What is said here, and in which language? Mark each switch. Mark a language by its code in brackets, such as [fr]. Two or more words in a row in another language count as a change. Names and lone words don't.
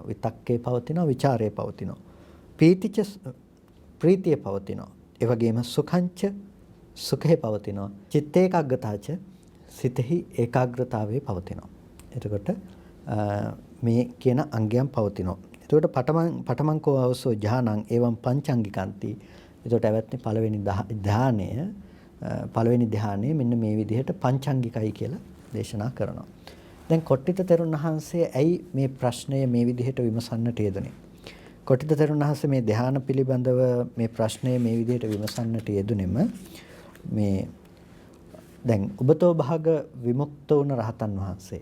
[si] විතක්කේ පවතිනවා, විචාරයේ පවතිනවා. ප්‍රීතිය පවතිනවා. ඒ වගේම සුඛංච සුඛේ පවතිනවා. චිත්තේකාග්‍රතාච සිතෙහි ඒකාග්‍රතාවයේ පවතිනවා. එතකොට මේ කියන අංගයන් පවතිනවා. [pi] එතකොට පඨමං කෝ අවසෝ ඥානං එවං පංචාංගිකන්ති. [si] එතකොට ඇවැත්නි පළවෙනි ධානය මෙන්න මේ විදිහට පංචාංගිකයි කියලා දේශනා කරනවා. දැන් කොට්ටිත තෙරුන් වහන්සේ ඇයි මේ ප්‍රශ්නය මේ විදිහට විමසන්නට යෙදුනේ? කොට්ටිත තෙරුන් වහන්සේ මේ ධාන පිළිබඳව මේ ප්‍රශ්නය මේ විදිහට විමසන්නට යෙදුනේම මේ දැන් උබතෝ භාග විමුක්ත වුණ රහතන් වහන්සේ.